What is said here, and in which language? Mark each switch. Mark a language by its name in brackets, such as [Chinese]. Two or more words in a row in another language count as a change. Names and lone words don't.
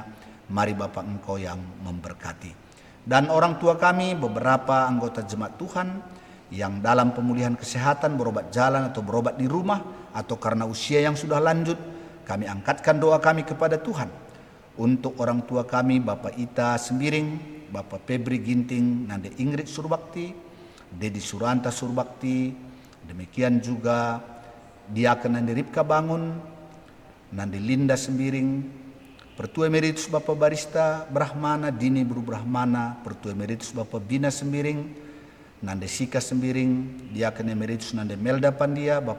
[Indonesian] Mari Bapak Engkau yang memberkati. Dan orang tua kami, beberapa anggota jemaat Tuhan yang dalam pemulihan kesehatan berobat jalan atau berobat di rumah atau karena usia yang sudah lanjut, kami angkatkan doa kami kepada Tuhan. Untuk orang tua kami, Bapak Ita Sembiring, Bapak Febri Ginting, Nande Ingrid Surbakti, Dedi Suranta Surbakti, demikian juga Diaken Nande Ripka Bangun, Nande Linda Sembiring, Pertua Emeritus Bapak Barista Brahmana, Dini Bru Brahmana, Pertua Emeritus Bapak Bina Sembiring, Nande Sika Sembiring, Diaken Emeritus Nande Melda Pandia, Bapak